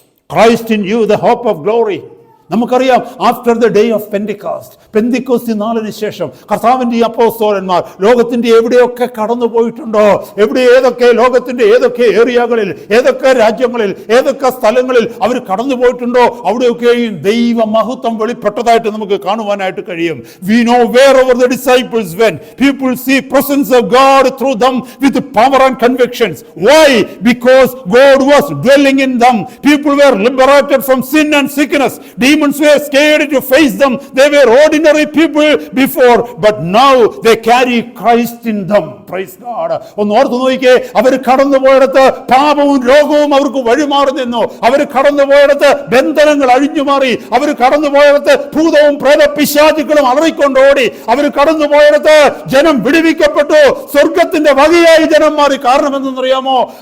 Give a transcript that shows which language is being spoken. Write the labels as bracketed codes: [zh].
[en] Christ in you the hope of glory. [ml] നമുക്കറിയാം, [en] after the day of Pentecost, [ml] പെന്തിക്കോസ്തി നാളിന് ശേഷം കർത്താവിൻ്റെ ഈ അപ്പോസ്തലന്മാർ ലോകത്തിൻ്റെ എവിടെയൊക്കെ കടന്നു പോയിട്ടുണ്ടോ, ഏതൊക്കെ ലോകത്തിൻ്റെ ഏതൊക്കെ ഏരിയകളിൽ, ഏതൊക്കെ രാജ്യങ്ങളിൽ, ഏതൊക്കെ സ്ഥലങ്ങളിൽ അവർ കടന്നു പോയിട്ടുണ്ടോ, അവിടെയൊക്കെയും ദൈവ മഹത്വം വെളിപ്പെട്ടതായിട്ട് നമുക്ക് കാണുവാനായിട്ട് കഴിയും. [en] We know wherever the disciples went, people see presence of God through them with power and convictions. Why? Because God was dwelling in them. People were liberated from sin and sickness. Demons were scared to face them. They were ordinary people before, but now they carry Christ in them. Praise God. [ml] ഒന്ന് ഓർത്തു നോക്കിക്കേ, അവർ കടന്നു പോയിടത്ത് പാപവും രോഗവും അവർക്ക് വഴിമാറി നിന്നു. അവർ കടന്നു പോയിടത്ത് ബന്ധനങ്ങൾ അഴിഞ്ഞു മാറി. അവർ കടന്നു പോയിടത്ത് ഭൂതവും പ്രേത പിശാചുക്കളും അലറിക്കൊണ്ടോടി. അവർ കടന്നു പോയിടത്ത് ജനം വിടുവിക്കപ്പെട്ടു. സ്വർഗത്തിന്റെ വകയായി ജനം മാറി. കാരണം എന്തെന്നറിയാമോ?